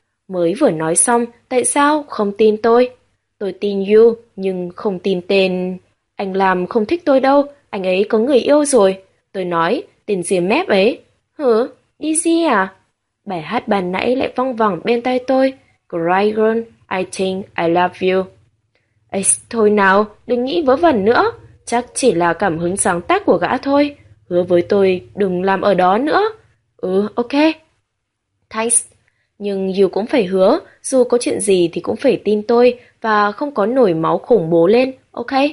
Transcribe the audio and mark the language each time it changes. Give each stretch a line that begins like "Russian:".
Vietnamese: Mới vừa nói xong, tại sao không tin tôi? Tôi tin You nhưng không tin tên. Anh làm không thích tôi đâu. Anh ấy có người yêu rồi. Tôi nói, tên diêm mép ấy. Hử? Đi gì à? Bài hát ban nãy lại văng vẳng bên tai tôi.
English: Cry girl, I think I love you.
Vietnamese: Ê, thôi nào, đừng nghĩ vớ vẩn nữa. Chắc chỉ là cảm hứng sáng tác của gã thôi. Hứa với tôi đừng làm ở đó nữa. Ừ, ok. Thanks. Nhưng dù cũng phải hứa, dù có chuyện gì thì cũng phải tin tôi và không có nổi máu khủng bố lên, ok?